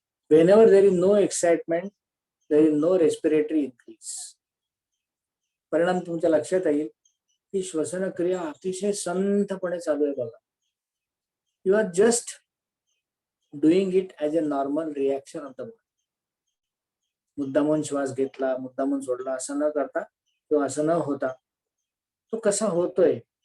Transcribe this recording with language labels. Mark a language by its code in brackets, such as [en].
[en] Whenever there is no excitement, there is no respiratory increase. [mr] परिणाम तुमच्या लक्षात येईल की श्वसन क्रिया अतिशय संथपणे चालू आहे बघा. [en] You are just doing it as a normal reaction of the body. [mr] मुद्दामून श्वास घेतला, मुद्दामून सोडला असं न करता किंवा असं न होता तो कसा होतोय.